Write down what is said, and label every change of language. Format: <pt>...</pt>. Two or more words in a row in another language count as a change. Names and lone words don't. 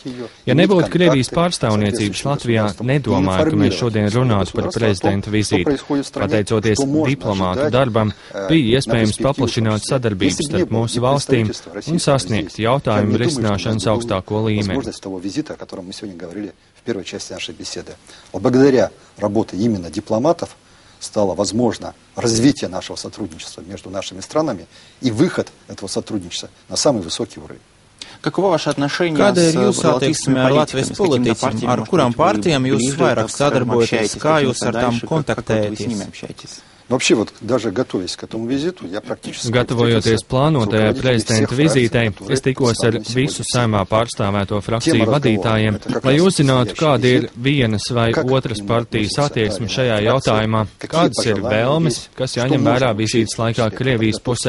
<lv>Ja nebūtu Krievijas pārstāvniecības Latvijā, nedomāju, ka mēs šodien runātu par prezidenta vizīti. Pateicoties diplomātu darbam, bija iespējams paplašināt sadarbības starp mūsu valstīm un sasniegt jautājumu risināšanas augstāko līmeni.</lv> <ru>Благодаря работе именно дипломатов стало возможно развитие нашего сотрудничества между нашими странами и выход этого сотрудничества на самый высокий уровень.</ru> <lv>Kāda ir jūsu attieksme ar Latvijas politiķiem, ar kurām partijām jūs vairāk sadarbojaties, kā jūs ar tām kontaktējaties?</lv> <ru>Вообще, вот даже готовясь к этому визиту, я практически...</ru> <lv>Gatavojoties plānotajai prezidenta vizītei, es tikos ar visu Saeimā pārstāvēto frakciju vadītājiem, lai uzzinātu, kāda ir vienas vai otras partijas attieksme šajā jautājumā, kādas ir vēlmes, kas jāņem vērā vizītes laikā Krievijas pusē.</lv>